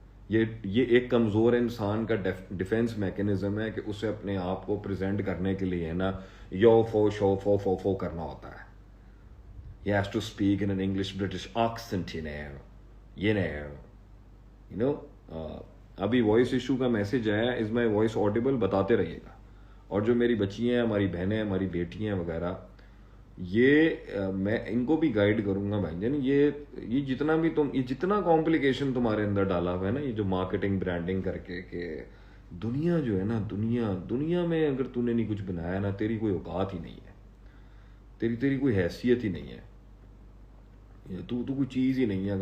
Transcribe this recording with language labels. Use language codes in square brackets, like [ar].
[ur] یہ ایک کمزور انسان کا ڈیفینس میکینزم ہے کہ اسے اپنے آپ کو پریزنٹ کرنے کے لیے نا یو فو شو فو فو فو کرنا ہوتا ہے. [en] He has to speak in an English British accent, you know. [ur] ابھی وائس ایشو کا میسج آیا, [en] is my voice audible, [ur] بتاتے رہیے گا. اور جو میری بچی ہیں, ہماری بہنیں, ہماری بیٹیاں وغیرہ, یہ میں ان کو بھی گائیڈ کروں گا بھائی جان. یہ جتنا بھی یہ جتنا کمپلیکیشن تمہارے اندر ڈالا ہوا ہے نا, یہ جو مارکیٹنگ برانڈنگ کر کے کہ دنیا جو ہے نا, دنیا میں اگر تو نے نہیں کچھ بنایا نا, تیری کوئی اوقات ہی نہیں ہے, تیری کوئی حیثیت ہی نہیں ہے, تو کوئی چیز ہی نہیں ہے.